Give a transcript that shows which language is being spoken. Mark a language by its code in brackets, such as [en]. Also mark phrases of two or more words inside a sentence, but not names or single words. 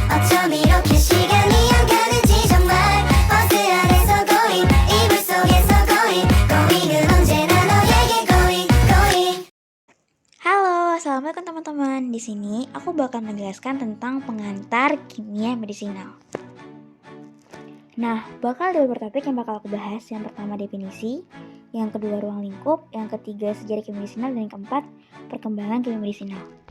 [ko] 어쩜 이렇게 시간이 안 가는지 정말 버스 안에서 고잉 이불 속에서 고잉은 언제나 너에게 고잉. [id] Halo, assalamualaikum teman-teman. Di sini aku bakal menjelaskan tentang pengantar kimia medisinal. Nah, bakal ada beberapa topik yang bakal aku bahas. Yang pertama definisi, yang kedua ruang lingkup, yang ketiga sejarah kimia medisinal, dan yang keempat perkembangan kimia medisinal.